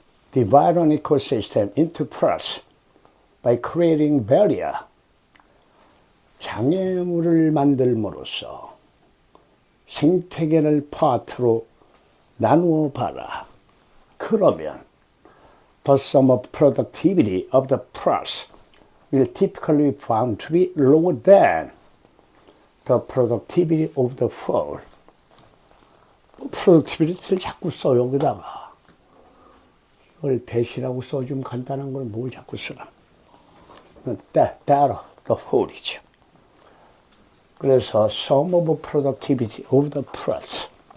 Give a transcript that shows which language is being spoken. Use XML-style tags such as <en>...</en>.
<en>Divide an ecosystem into parts by creating barrier.</en> <ko>장애물을 만들므로써 생태계를 파트로 나누어 봐라.</ko> <en>그러면 the sum of productivity of the parts will typically be found to be lower than the productivity of the whole.</en> <ko>productivity를 자꾸 써 여기다가. 이걸 대시라고 써주면 간단한 걸 뭘 자꾸 쓰나. 따로</ko> <en>the whole</en> <ko>이죠.</ko> <en>그래서 sum of productivity of the parts.</en>